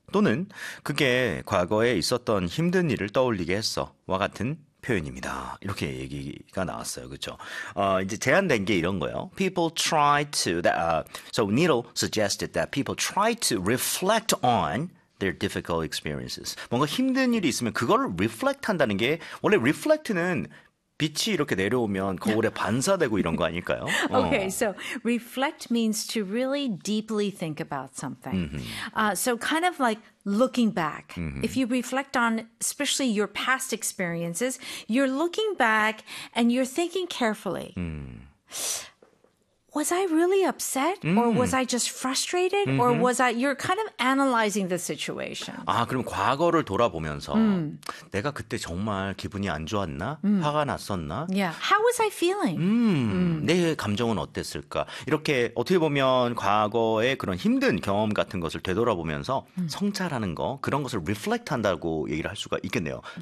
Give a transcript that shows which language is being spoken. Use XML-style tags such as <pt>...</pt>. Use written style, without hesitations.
<ko>또는 그게 과거에 있었던 힘든 일을 떠올리게 했어. 와 같은 표현입니다. 이렇게 얘기가 나왔어요. 그렇죠? 이제 제안된 게 이런 거예요.</ko> <en>People try to that so Needle suggested that people try to reflect on their difficult experiences.</en> <ko>뭔가 힘든 일이 있으면 그걸 reflect 한다는 게 원래 reflect는 빛이 이렇게 내려오면 거울에 반사되고 이런 거 아닐까요?</ko> <en>Okay, so reflect means to really deeply think about something. So kind of like looking back. If you reflect on especially your past experiences, you're looking back and you're thinking carefully. Was I really upset or was I just frustrated or was I you're kind of analyzing the situation.</en> <ko>아, 그럼 과거를 돌아보면서 내가 그때 정말 기분이 안 좋았나? 화가 났었나?</ko> <en>How was I feeling?</en> <ko>내 감정은 어땠을까? 이렇게 어떻게 보면 과거의 그런 힘든 경험 같은 것을 되돌아보면서 성찰하는 거, 그런 것을 reflect 한다고 얘기를 할 수가 있겠네요.</ko>